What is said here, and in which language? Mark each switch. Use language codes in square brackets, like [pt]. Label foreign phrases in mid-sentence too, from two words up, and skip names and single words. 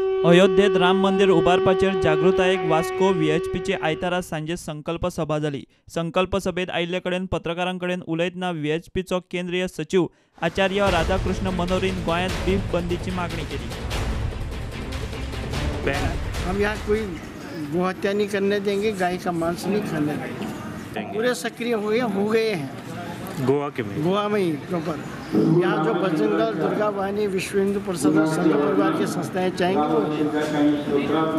[kok] अयोध्येत राम मंदिर उभारपाचेर जागृतायेक वास्को व्हीएचपीची आयतारा सांजे संकल्प सभा जाली। संकल्प सभेत आयिल्ले कडेन पत्रकारांकडेन उलयतना व्हीएचपीचो केंद्रीय सचिव आचार्य राधाकृष्ण मनोहरीन गोंयांत बीफ बंदीची मागणी केली। [hi] हम यहाँ कोई गोहत्या नहीं करने देंगे, गाय का मांस नहीं खाने देंगे। पूरे सक्रिय हो गए हैं गोवा में ही प्रॉपर। यहाँ जो बजरंग दल, दुर्गा वाहिनी, विश्व हिंदू परिषद और संघ परिवार की संस्थाएं चाहेंगी वो